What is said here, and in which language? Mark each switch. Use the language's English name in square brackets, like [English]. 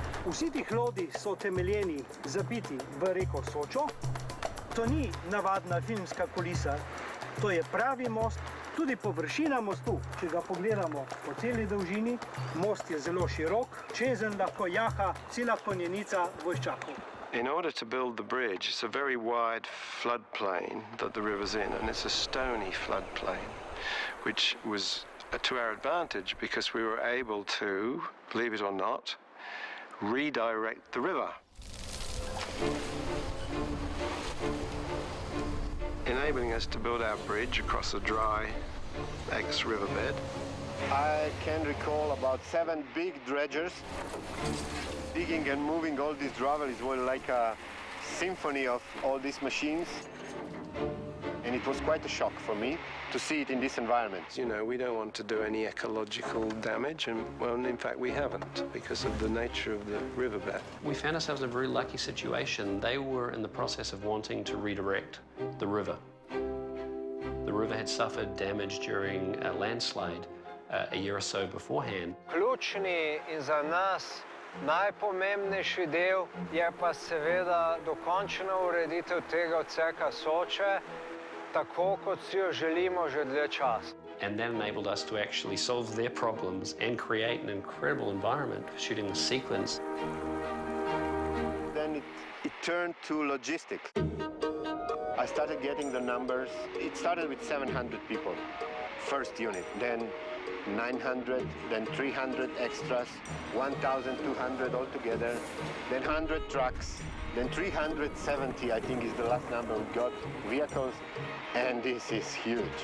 [Slovenian] Vsi ti hlodi so temeljeni, zabiti v reko Sočo. To ni navadna filmska kulisa, to je pravi most. Tudi površina mostu, če ga pogledamo po celi dolžini, most je zelo širok, čezenj lahko jaha cela konjenica vojščakov. [English] In order to build the bridge, it's a very wide floodplain that the river's in, and it's a stony floodplain, which was to our advantage because we were able to, believe it or not, redirect the river, enabling us to build our bridge across a dry ex-riverbed. I can recall about 7 big dredgers. Digging and moving all these gravels was like a symphony of all these machines. And it was quite a shock for me to see it in this environment. You know, we don't want to do any ecological damage, and well, in fact, we haven't because of the nature of the riverbed. We found ourselves in a very lucky situation. They were in the process of wanting to redirect the river. The river had suffered damage during a landslide a year or so beforehand. [Slovenian] Ključni in za nas najpomembnejši del je pa seveda dokončna ureditev tega odseka Soče, tako kot si jo želimo že dlje časa. [English] And that enabled us to actually solve their problems and create an incredible environment for shooting the sequence. Then it turned to logistics. I started getting the numbers. It started with 700 people, first unit, then 900, then 300 extras, 1,200 altogether, then 100 trucks, then 370, I think is the last number we got, vehicles, and this is huge.